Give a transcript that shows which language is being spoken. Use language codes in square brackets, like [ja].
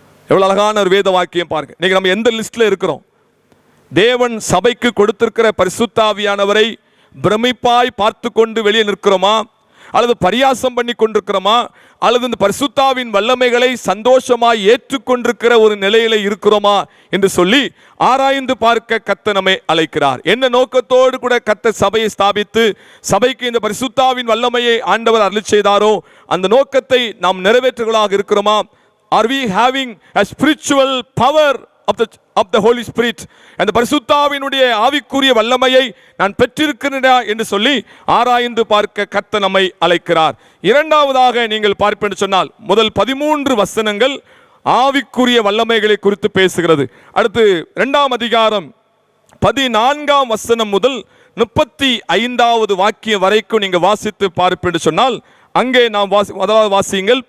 [ta] எவ்வளவு அழகான ஒரு வேத வாக்கியம் பாருங்க. இன்னைக்கு நம்ம எந்த லிஸ்ட்ல இருக்கிறோம்? தேவன் சபைக்கு கொடுத்திருக்கிற பரிசுத்த ஆவியானவரை பிரமிப்பாய் பார்த்து கொண்டு வெளியே நிற்கிறோமா, அல்லது பரியாசம் பண்ணி கொண்டிருக்கிறோமா, அல்லது இந்த பரிசுத்தாவின் வல்லமைகளை சந்தோஷமாய் ஏற்றுக்கொண்டிருக்கிற ஒரு நிலையில இருக்கிறோமா என்று சொல்லி ஆராய்ந்து பார்க்க கர்த்தர் நம்மை அழைக்கிறார். என்ன நோக்கத்தோடு கூட கர்த்தர் சபையை ஸ்தாபித்து சபைக்கு இந்த பரிசுத்தாவின் வல்லமையை ஆண்டவர் அருளி செய்தாரோ அந்த நோக்கத்தை நாம் நிறைவேற்றுகளாக இருக்கிறோமா? [en] Are we having a spiritual power of the Holy Spirit? [ta] அந்த பரிசுத்தாவினுடைய ஆவிக்குரிய வல்லமையை நான் பெற்றிருக்கிறேனா என்று சொல்லி ஆராய்ந்து பார்க்க கர்த்தர் நம்மை அழைக்கிறார். இரண்டாவதாக நீங்கள் பார்ப்பேன் சொன்னால் முதல் 13 வசனங்கள் ஆவிக்குரிய வல்லமைகளை குறித்து பேசுகிறது. அடுத்து 2ஆம் அதிகாரம் 14ஆம் வசனம் முதல் 35வது வாக்கியம் வரைக்கும் நீங்க வாசித்து பார்ப்பேன் சொன்னால் அங்கே நாம் வாசியுங்கள்.